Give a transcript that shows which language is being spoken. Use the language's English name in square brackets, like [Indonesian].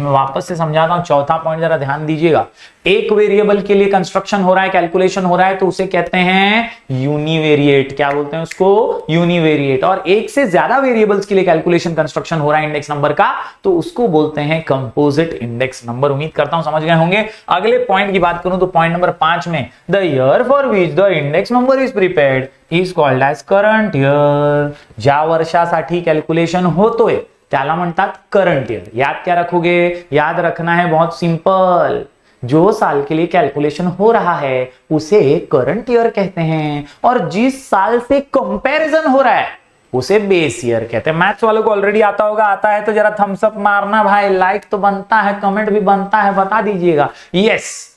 [Hindi] में वापस से समझाता हूं, चौथा पॉइंट जरा ध्यान दीजिएगा। एक वेरिएबल के लिए कंस्ट्रक्शन हो रहा है, कैलकुलेशन हो रहा है, तो उसे कहते हैं यूनिवेरिएट। क्या बोलते हैं उसको? यूनिवेरिएट। और एक से ज्यादा वेरिएबल्स के लिए कैलकुलेशन कंस्ट्रक्शन हो रहा है इंडेक्स नंबर का, तो उसको बोलते हैं कंपोजिट इंडेक्स नंबर। उम्मीद करता हूं समझ गए होंगे। अगले पॉइंट की बात करूं तो पॉइंट नंबर 5 में [English] The year for which the index number is prepared is called as current year. [Marathi] ज्या वर्षासाठी कॅल्क्युलेशन होतोय त्याला म्हणतात करंट ईयर। [Hindi] याद क्या रखोगे? याद रखना है बहुत सिंपल, जो साल के लिए कैलकुलेशन हो रहा है उसे करंट ईयर कहते हैं, और जिस साल से कंपैरिजन हो रहा है उसे बेस ईयर कहते हैं। मैथ्स वालों को ऑलरेडी आता होगा, आता है तो जरा थम्स अप मारना भाई, लाइक तो बनता है, कमेंट भी बनता है, बता दीजिएगा यस।